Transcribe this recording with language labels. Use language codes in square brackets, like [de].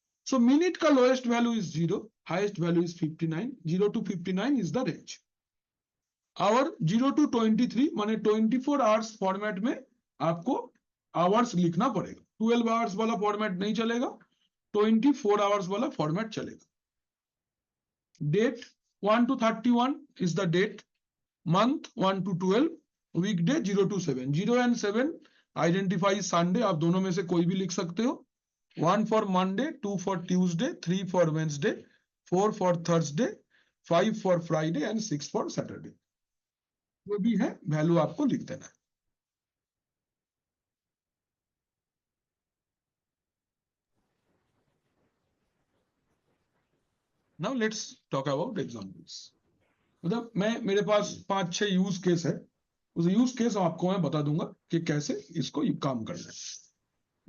[en] So minute का lowest value is 0, highest value is 59। 0 to 59 is the range. [hi] Our 0 to 23 माने 24 hours format में आपको hours लिखना पड़ेगा। 12 आवर्स वाला फॉर्मेट नहीं चलेगा, 24 आवर्स वाला फॉर्मेट चलेगा। [en] Date 1 to 31 is the date, month 1 to 12, weekday 0 to 7। 0 and 7 identify Sunday, [hi] आप दोनों में से कोई भी लिख सकते हो। [en] 1 for Monday, 2 for Tuesday, 3 for Wednesday, 4 for Thursday, 5 for Friday and 6 for Saturday। [hi] जो भी है वैल्यू आपको लिख देना है। [en] Now let's talk about examples. [hi] मतलब मेरे पास 5-6 यूज केस है, उस यूज केस आपको मैं बता दूंगा कि कैसे इसको काम करना है।